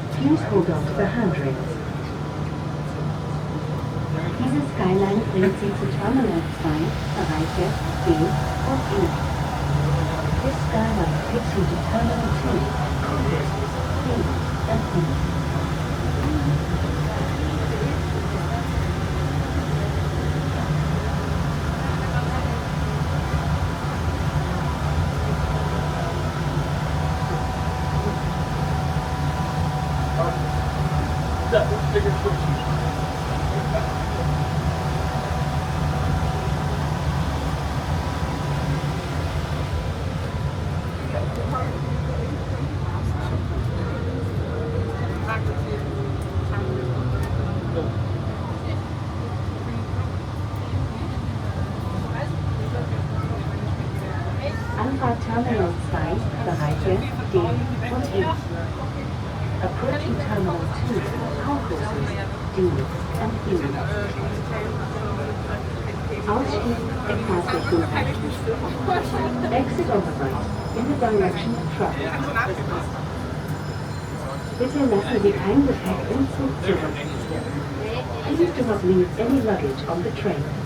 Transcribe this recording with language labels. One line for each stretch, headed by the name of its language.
English: Please hold on to the handrails.
German: Diese Skyline bringt Sie zu Terminal 2, Bereiche D und E.
English: This skyline takes you to Terminal 2, Concourses D and E.
German: Anfahrt Terminal 2, Bereiche D und E.
English: Approaching Terminal 2, Concourses D and E.
German: Ausstieg in Fahrtrichtung rechts.
English: Exit on the right, in the direction of truck.
German: Bitte lassen Sie kein Gepäck im Zug zurück.
English: Please do not leave any luggage on the train.